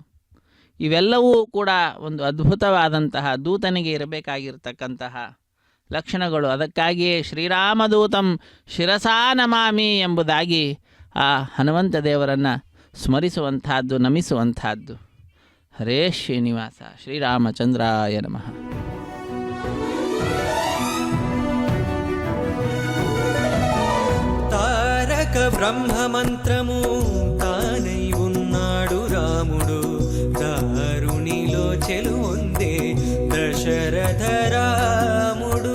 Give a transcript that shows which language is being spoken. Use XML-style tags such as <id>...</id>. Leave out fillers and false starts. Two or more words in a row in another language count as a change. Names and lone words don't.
<kn>ಇವೆಲ್ಲವೂ ಕೂಡ ಒಂದು ಅದ್ಭುತವಾದಂತಹ ದೂತನಿಗೆ ಇರಬೇಕಾಗಿರ್ತಕ್ಕಂತಹ ಲಕ್ಷಣಗಳು. ಅದಕ್ಕಾಗಿಯೇ</kn> <sa>ಶ್ರೀರಾಮದೂತಂ ಶಿರಸಾ ನಮಾಮಿ</sa> <kn>ಎಂಬುದಾಗಿ ಆ ಹನುಮಂತ ದೇವರನ್ನು ಸ್ಮರಿಸುವಂತಹದ್ದು, ನಮಿಸುವಂತಹದ್ದು.</kn> <sa>ಹರೇ ಶ್ರೀನಿವಾಸ, ಶ್ರೀರಾಮಚಂದ್ರಾಯ ನಮಃ.</sa> <te>తారక బ్రహ్మ మంత్రము తానై ఉన్నాడు రాముడు, దారుణిలో చెలువొందే దశరథ రాముడు.</te>